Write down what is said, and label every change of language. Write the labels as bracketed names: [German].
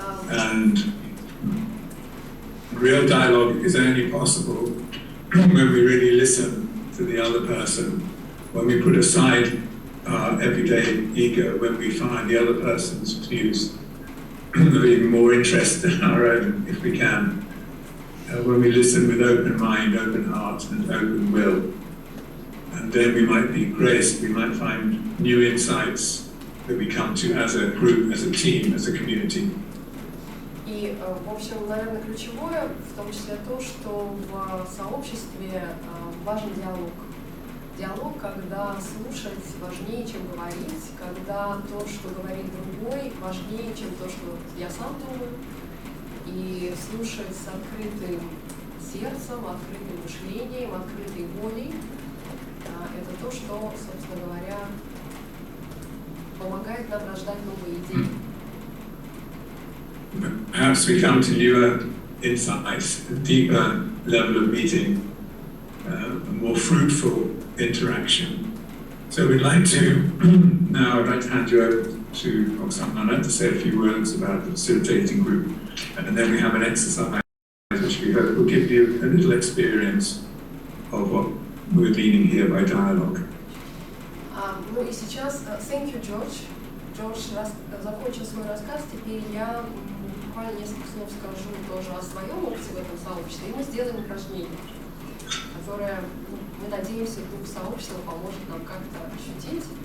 [English] And real dialogue is only possible when we really listen to the other person, when we put aside our everyday ego, when we find the other person's views of even more interest than our own, if we can, when we listen with open mind, open heart, and open will. And then we might be graced, we might find new insights that we come to as a group, as a team, as a community. [Russian] И, в общем, наверное, ключевое, в том числе то, что в сообществе важен диалог. Диалог, когда слушать важнее, чем говорить, когда то, что говорит другой, важнее, чем то, что я сам думаю. И слушать с открытым сердцем, открытым мышлением, открытой волей. Это то, что, собственно говоря, помогает нам рождать новые идеи. [English] Perhaps we come to newer insights, a deeper level of meeting, a more fruitful interaction. So we'd like to, now I'd like to hand you over to Oksana to say a few words about the facilitating group, and then we have an exercise which we hope will give you a little experience of what we're meaning here by dialogue. [Russian] Ну и сейчас, [English] thank you, George. [Russian] Джордж закончил свой рассказ, теперь я буквально несколько слов скажу тоже о своем опыте в этом сообществе, и мы сделаем упражнение, которое, мы надеемся, дух сообщества поможет нам как-то ощутить.